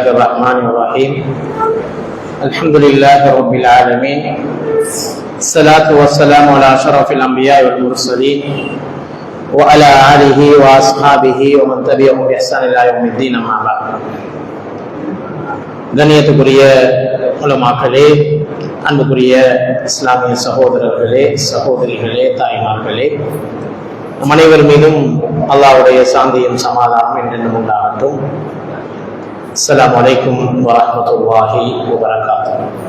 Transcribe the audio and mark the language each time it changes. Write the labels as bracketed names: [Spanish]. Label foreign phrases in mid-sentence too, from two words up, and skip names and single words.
[Arabic] الرحمن الرحيم الحمد لله رب العالمين الصلاة والسلام على أشرف الأنبياء والمرسلين وعلى آله وأصحابه ومن تبعهم بإحسان إلى يوم الدين أما بعد. [Tamil] கண்ணியத்துக்குரிய உலமாக்களே, அன்புக்குரிய இஸ்லாமிய சகோதரர்களே, சகோதரிகளே, தாய்மார்களே, நம் அனைவர் மீதும் அல்லாஹ்வுடைய சாந்தியும் சமாதானம் என்றென்றும் உண்டாகட்டும். [Arabic] السلام عليكم ورحمة الله وبركاته.